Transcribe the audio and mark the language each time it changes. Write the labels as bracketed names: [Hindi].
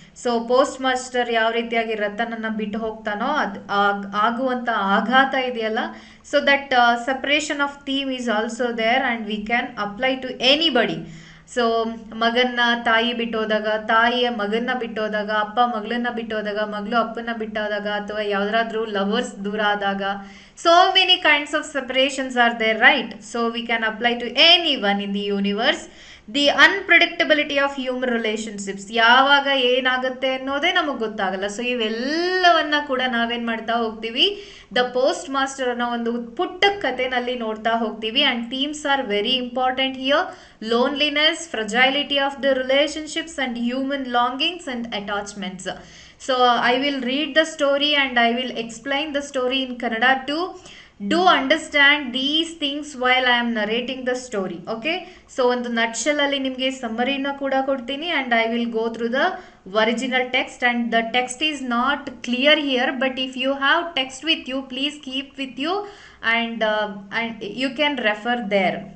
[Kannada] So post master ಯಾವ ರೀತಿಯಾಗಿ ರತನನ್ನ ಬಿಟ್ಟು ಹೋಗ್ತಾನೋ ಅದು ಆಗುವಂಥ ಆಘಾತ ಇದೆಯಲ್ಲ, [English] So that suppression of theme is also there and we can apply to anybody. [Kannada] So ಮಗನ್ನ ತಾಯಿ ಬಿಟ್ಟೋದಾಗ, ತಾಯಿಯ ಮಗನ್ನ ಬಿಟ್ಟೋದಾಗ, ಅಪ್ಪ ಮಗಳನ್ನ ಬಿಟ್ಟೋದಾಗ, ಮಗಳು ಅಪ್ಪನ ಬಿಟ್ಟೋದಾಗ, ಅಥವಾ ಯಾವ್ದಾದ್ರೂ ಲವರ್ಸ್ ದೂರ ಆದಾಗ, [English] so many kinds of separations are there, right? So we can apply to anyone in the universe. The unpredictability of human relationships, [Kannada] ಯಾವಾಗ ಏನಾಗುತ್ತೆ ಅನ್ನೋದೇ ನಮಗೆ ಗೊತ್ತಾಗಲ್ಲ. ಸೊ ಇವೆಲ್ಲವನ್ನ ಕೂಡ ನಾವೇನು ಮಾಡ್ತಾ ಹೋಗ್ತೀವಿ, ದ ಪೋಸ್ಟ್ ಮಾಸ್ಟರ್ ಅನ್ನೋ ಒಂದು ಪುಟ್ಟ ಕಥೆನಲ್ಲಿ ನೋಡ್ತಾ ಹೋಗ್ತೀವಿ. [English] And themes are very important here: loneliness, fragility of the relationships and human longings and attachments. So I will read the story and I will explain the story in Kannada too. Do understand these things while I am narrating the story. Okay, so ಒಂದು nutshell [Kannada] ಅಲ್ಲಿ ನಿಮಗೆ ಸಮ್ಮರಿನ ಕೂಡ ಕೊಡ್ತೀನಿ [English] and I will go through the original text, and the text is not clear here, but if you have text with you, please keep with you and you can refer there.